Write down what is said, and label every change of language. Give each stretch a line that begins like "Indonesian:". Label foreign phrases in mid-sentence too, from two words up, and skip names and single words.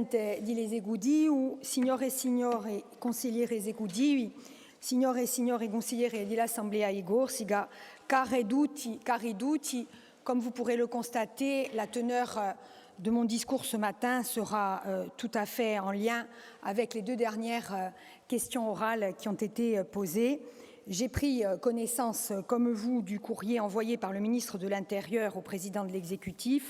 Corsican: Presidente di l'esecutivo, signore e signori consiglieri esecutivi, signore e signori consiglieri dell'Assemblea di Corsica, cari tutti,
French: comme vous pourrez le constater, la teneur de mon discours ce matin sera tout à fait en lien avec les 2 dernières questions orales qui ont été posées. J'ai pris connaissance, comme vous, du courrier envoyé par le ministre de l'Intérieur au président de l'exécutif.